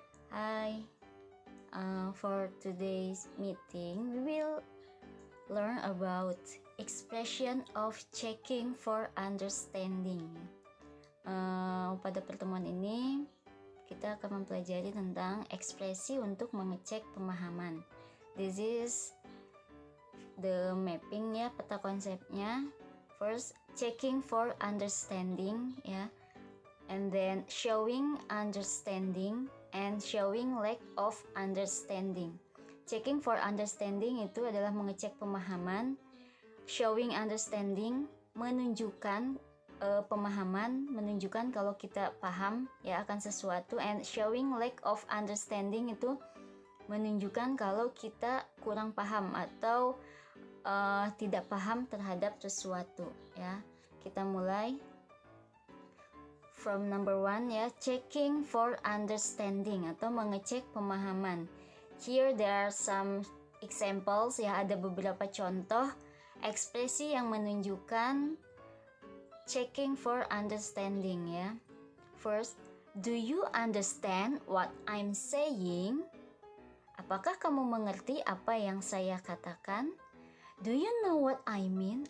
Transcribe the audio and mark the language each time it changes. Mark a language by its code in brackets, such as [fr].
[en] Hi, for today's meeting, we will learn about expression of checking for understanding. [id] Pada pertemuan ini, kita akan mempelajari tentang ekspresi untuk mengecek pemahaman. [en] This is the mapping ya, [id] peta konsepnya. [en] First, checking for understanding ya. And then showing understanding and showing lack of understanding. [id] Checking for understanding itu adalah mengecek pemahaman. Showing understanding menunjukkan pemahaman, menunjukkan kalau kita paham ya akan sesuatu. And showing lack of understanding itu menunjukkan kalau kita kurang paham atau tidak paham terhadap sesuatu ya. Kita mulai [en] from number 1 [id] ya, checking for understanding atau mengecek pemahaman. [en] Here there are some examples [id] ya, ada beberapa contoh ekspresi yang menunjukkan checking for understanding ya. First, do you understand what I'm saying? Apakah kamu mengerti apa yang saya katakan? [en] Do you know what I mean?